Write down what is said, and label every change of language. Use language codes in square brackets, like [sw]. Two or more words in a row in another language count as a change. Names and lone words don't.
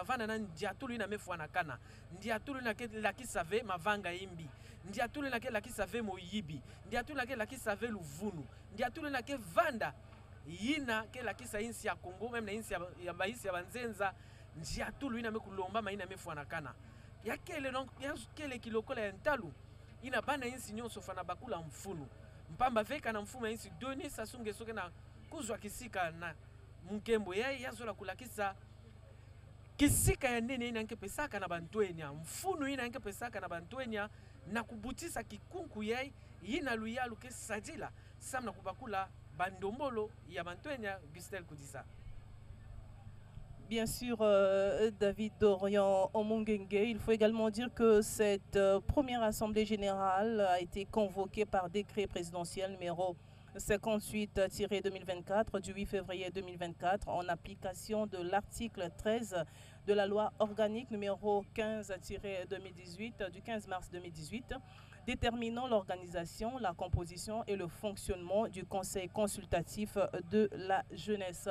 [ktu] vanda na ndiatulu ina mefwana kana ndiatulu na ke lakisave mavanga imbi ndiatulu na ke lakisave moyibi ndiatulu na ke lakisave luvunu ndiatulu na ke vanda yina ke lakisa insi ya Kongo meme na insi ya baisi ya banzenza ndiatulu ina mekulomba maina mefwana kana yakele donc yakele kilokola ya ntalu ina bana insi nyonso fana bakula mfunu mpamba veka na mfumu ya insi Denis Sassou Nguesso na kuzwa kisika na mkembo yai yazola kulakisa kisika ya nene ina nke pesaka na bantwenya mfunu ina nke pesaka na bantwenya na kubutisa kikunku yai yina luyalu ke sajila samna kubakula bandombolo ya bantwenya Gustel Kudisa. [fr] Bien sûr, David Dorian Omungenge, il faut également dire que cette première assemblée générale a été convoquée par décret présidentiel numéro 58-2024 du 8 février 2024 en application de l'article 13 de la loi organique numéro 15-2018 du 15 mars 2018 déterminant l'organisation, la composition et le fonctionnement du Conseil consultatif de la jeunesse.